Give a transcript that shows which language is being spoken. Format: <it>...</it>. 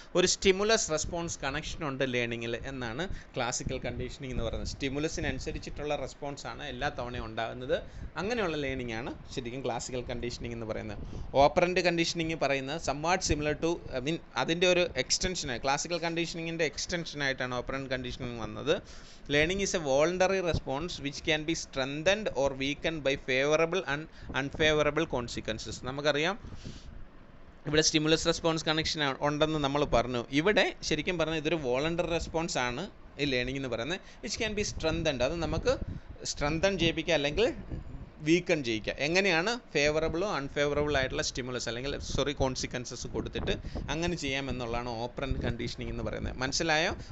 <ml>ഒരു stimulus response connection ഉണ്ട് ലേണിങ്ങിൽ എന്നാണ് ക്ലാസിക്കൽ കണ്ടീഷനിങ് എന്ന് പറയുന്നത്. സ്റ്റിമുലസിനനുസരിച്ചിട്ടുള്ള റെസ്പോൺസ് ആണ് എല്ലാ തവണയും ഉണ്ടാകുന്നത്. അങ്ങനെയുള്ള ലേണിംഗ് ആണ് ശരിക്കും ക്ലാസിക്കൽ കണ്ടീഷനിങ് എന്ന് പറയുന്നത്. ഓപ്പറൻ്റ് കണ്ടീഷനിങ് പറയുന്നത്</ml> <en>somewhat similar to</en> <ml>അതിൻ്റെ ഒരു എക്സ്റ്റൻഷനായി, ക്ലാസിക്കൽ കണ്ടീഷനിങ്ങിൻ്റെ എക്സ്റ്റൻഷനായിട്ടാണ് ഓപ്പറൻ്റ് കണ്ടീഷനിങ് വന്നത്.</ml> <en>Learning is a voluntary response which can be strengthened or weakened by favorable and unfavorable consequences.</en> <ml>നമുക്കറിയാം ഇവിടെ സ്റ്റിമുലസ് റെസ്പോൺസ് കണക്ഷൻ ഉണ്ടെന്ന് നമ്മൾ പറഞ്ഞു. ഇവിടെ ശരിക്കും പറഞ്ഞാൽ ഇതൊരു വോളണ്ടറി റെസ്പോൺസ് ആണ് ഈ ലേണിംഗ് എന്ന് പറയുന്നത്.</ml> <en>which can be strengthened,</en> <ml>അത് നമുക്ക് സ്ട്രെങ്തൻ ചെയ്യിപ്പിക്കുക അല്ലെങ്കിൽ വീക്കൺ ചെയ്യിക്കുക. എങ്ങനെയാണ്? ഫേവറബിളോ അൺഫേവറബിൾ ആയിട്ടുള്ള സ്റ്റിമുലസ് അല്ലെങ്കിൽ കോൺസിക്വൻസസ് കൊടുത്തിട്ട് അങ്ങനെ ചെയ്യാമെന്നുള്ളതാണ് ഓപ്പറൻ്റ് കണ്ടീഷനിങ് എന്ന് പറയുന്നത്. മനസ്സിലായോ?</ml>